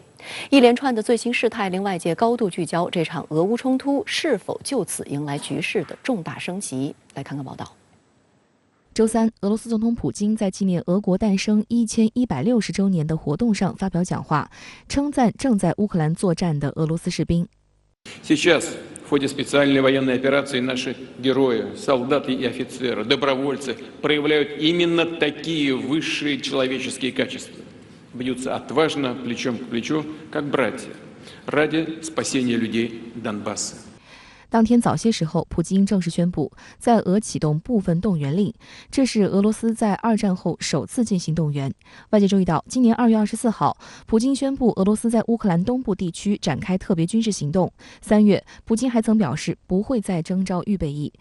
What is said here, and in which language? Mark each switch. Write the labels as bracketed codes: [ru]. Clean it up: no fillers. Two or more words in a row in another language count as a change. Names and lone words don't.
[zh] 一连串的最新事态令外界高度聚焦这场俄乌冲突是否就此迎来局势的重大升级。来看看报道。周三，俄罗斯总统普京在纪念俄国诞生1160周年的活动上发表讲话，称赞正在乌克兰作战的俄罗斯士兵。 [ru] Сейчас в ходе специальной военной операции наши герои, солдаты и офицеры, добровольцы проявляют именно такие высшие человеческие качества. Бьются отважно, плечом к плечу, как братья, ради спасения людей Донбасса. [zh] 当天早些时候，普京正式宣布在俄启动部分动员令，这是俄罗斯在2战后首次进行动员。外界注意到，今年2月24号，普京宣布俄罗斯在乌克兰东部地区展开特别军事行动。3月，普京还曾表示不会再征召预备役。